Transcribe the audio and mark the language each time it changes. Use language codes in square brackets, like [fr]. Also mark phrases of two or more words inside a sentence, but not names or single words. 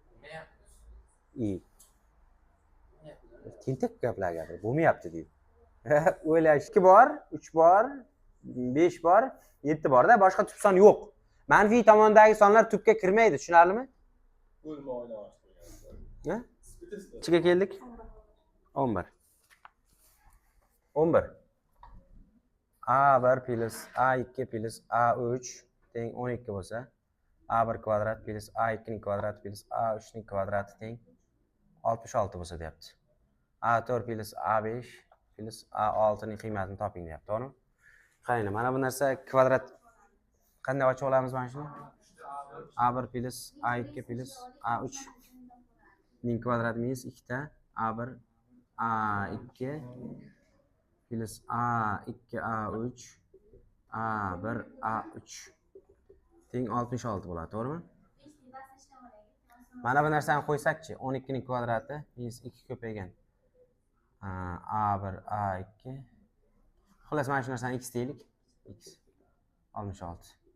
[uz] Tentak gaplar gapir, bo'lmayapti deydi. O'ylash 2 bor, 3 bor, 5 bor, 7 borda, boshqa tub son yo'q. Manfiy tomondagi sonlar tubga kirmaydi, tushunarlimi? Bo'lma o'ynamoqchi Ha? Ichiga keldik. 11. 11. A1 plus A2 plus A3 teng 12 bo'lsa, A1 kvadrat plus A2 ning kvadrati plus A3 ning kvadrati teng 66 bo'lsa deyapti. A4 plus A5 plus A6 ning qiymatini toping deyapti, to'g'rimi? Qaranglar, mana bu narsa kvadrat qanday ochib olamiz mana shuni? A1 plus A2 plus A3 ning kvadrati minus 2 ta A1 A2 plus A2 A3 A1 A3 teng 66 bo'ladi, to'g'rimi? Mana bu narsani qo'ysakchi, 12 ning kvadrati minus 2 ko'paygan A1 A2. Xullas mana shu narsani x deylik. X 66.